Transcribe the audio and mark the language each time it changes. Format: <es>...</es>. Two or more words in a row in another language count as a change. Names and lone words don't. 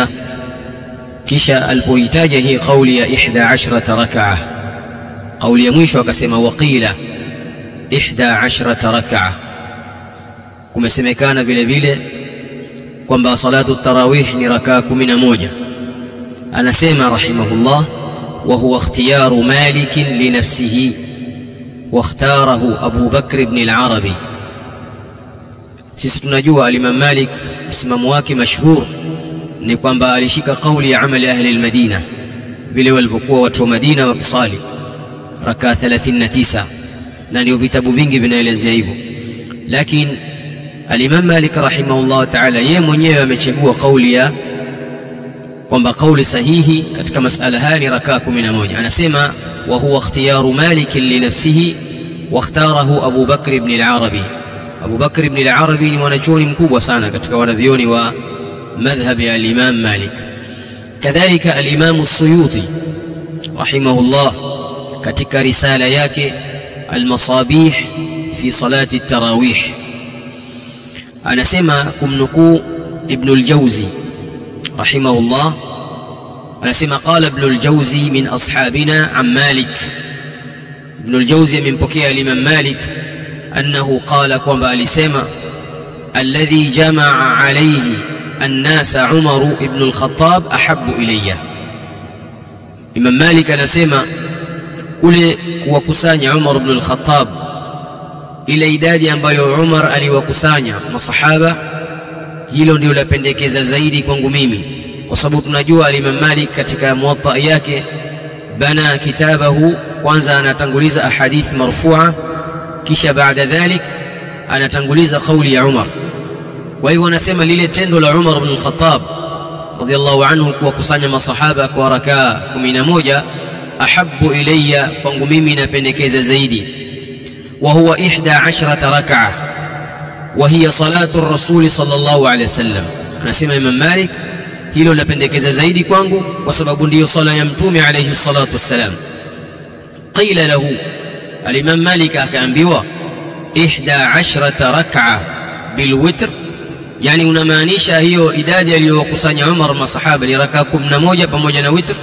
<sw>Kisha alipoitaja hii kauli ya 11 rak'a, kauli ya mwisho akasema</sw> <ar>وقيل 11 ركعة.</ar> <sw>Kumesemekana vile vile kwamba</sw> <ar>صلاة تراويح</ar> <sw>ni raka 11. Anasema rahimahullah</sw> <ar>وهو اختيار مالك لنفسه واختاره أبو بكر ابن العربي.</ar> <sw>Sisi tunajua al-Imam Malik msimamo wake mashhur ni kwamba alishika kauli ya</sw> <ar>عمل أهل المدينة</ar> <sw>vile walivyokuwa watu wa Madina wakisali raka 39, na ndio vitabu vingi vinaelezea hivyo. Lakini al-Imam Malik</sw> <ar>رحمه الله تعالى</ar> <sw>yeye mwenyewe amechagua kauli ya kwamba kauli sahihi katika masala haya ni raka 11. Anasema</sw> <ar>وهو اختيار مالك لنفسه واختاره أبو بكر ابن العربي.</ar> <sw>Abu Bakr ibn al-Arabi ni mwanachuoni mkubwa sana katika wanavyoni wa madhhab ya al-Imam Malik. Kadhalika al-Imam as-Suyuti rahimahullah katika risala yake al-Masabih fi salati at-tarawih anasema kumnukuu Ibn al-Jawzi rahimahullah, anasema</sw> <ar>قال ابن الجوزي من أصحابنا عن مالك.</ar> <sw>Ibn al-Jawzi amempokea al-Imam Malik</sw> <ar>أنه قال</ar> <sw>kwamba alisema</sw> <ar>الذي جمع عليه الناس عمر بن الخطاب أحب إلي.</ar> <sw>Imam Malik anasema kule kuwakusanya Umar ibn al-Khattab ile idadi ambayo Umar aliwakusanya masahaba, hilo ndio lapendekeza zaidi kwangu mimi, kwa sababu tunajua al-Imam Malik katika Muwatta yake</sw> <ar>بنى كتابه,</ar> <sw>kwanza anatanguliza</sw> <ar>أحاديث مرفوعة,</ar> <sw>kisha</sw> <ar>بعد ذلك</ar> <sw>anatanguliza kauli ya Umar. Kwa hivyo anasema lile tendo la Umar ibn al-Khattab</sw> <ar>رضي الله عنه</ar> <sw>kuwakusanya masahaba kwa raka 11</sw> <ar>أحب إلي,</ar> <sw>kwangu mimi napendekeza zaidi.</sw> <ar>وهو 11 ركعة, وهي صلاة الرسول صلى الله عليه وسلم.</ar> <sw>anasema Imam Malik hilo lapendekeza zaidi kwangu kwa sababu ndiyo sala ya mtume</sw> <ar>عليه الصلاة والسلام. قيل له,</ar> <sw>al-Imam Malik akaambiwa</sw> <ar>11 ركعة بالوتر,</ar> <sw>yani unamaanisha hiyo idadi aliyokusanya Umar masahaba ni raka 11 pamoja na witr?</sw>